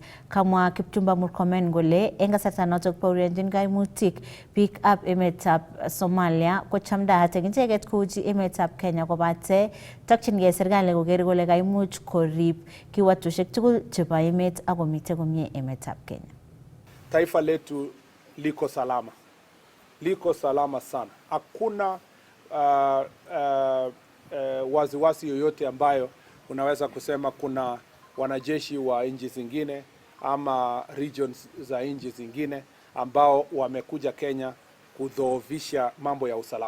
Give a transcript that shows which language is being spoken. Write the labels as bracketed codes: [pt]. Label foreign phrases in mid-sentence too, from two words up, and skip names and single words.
[kln] Kamwa Kipchumba Murkomen kole eng kasarta notok baurionjin kaimutik biikab emetab Somalia kochamdaat eng icheket kouchi emetab Kenya kobate tokchingei serikali koker kole kaimuch korib kiwatoshek tugul chebo emet ako mitei komie emetab Kenya. [sw] Taifa letu liko salama sana. Hakuna wasiwasi yoyote ambayo unaweza kusema kuna wanajeshi wa nchi zingine ama regions za nchi zingine ambao wamekuja Kenya kudhoofisha mambo ya usalama.